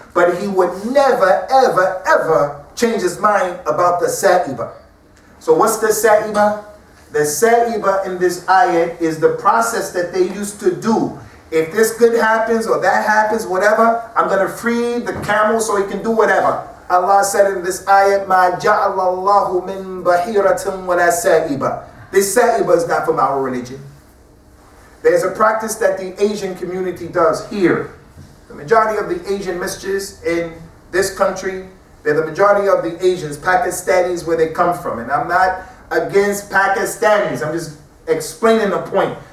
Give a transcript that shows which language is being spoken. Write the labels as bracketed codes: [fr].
[en] But he would never, ever, ever change his mind about the sa'iba. So what's the sa'iba? The sa'iba in this ayat is the process that they used to do. If this good happens or that happens, whatever, I'm going to free the camel so he can do whatever. Allah said in this ayat, [ar] مَا جَعَلَ اللَّهُ مِن بَحِيرَةٍ وَلَا سَائِبَةٍ. [en] This sa'iba is not from our religion. There's a practice that the Asian community does here. The majority of the Asian masjids in this country, they're the majority of the Asians, Pakistanis, where they come from. And I'm not against Pakistanis. I'm just explaining the point.